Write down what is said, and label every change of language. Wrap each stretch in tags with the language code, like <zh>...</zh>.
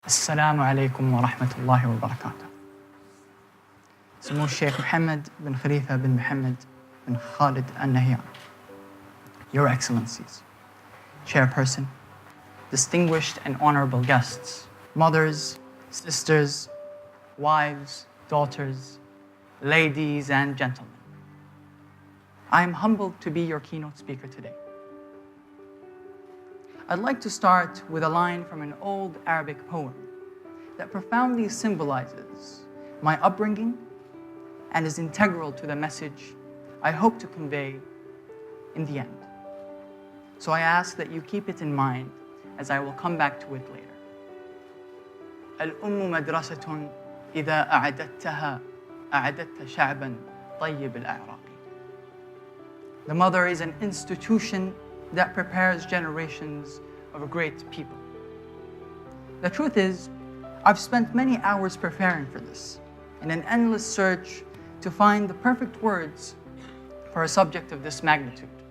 <ar>السلام عليكم ورحمة الله وبركاته. سمو الشيخ محمد بن Khalifa bin Mohammed bin Khalid Al Nahyan.</ar> <en>Your Excellencies, Chairperson, distinguished and honorable guests, mothers, sisters, wives, daughters, ladies and gentlemen. I am humbled to be your keynote speaker today. I'd like to start with a line from an old Arabic poem that profoundly symbolizes my upbringing and is integral to the message I hope to convey in the end. So I ask that you keep it in mind as I will come back to it later.</en> <ar>الأم مدرسة إذا أعددتها أعددت شعبا طيب الأعراق.</ar> <en>The mother is an institution that prepares generations of great people. The truth is, I've spent many hours preparing for this in an endless search to find the perfect words for a subject of this magnitude.</en>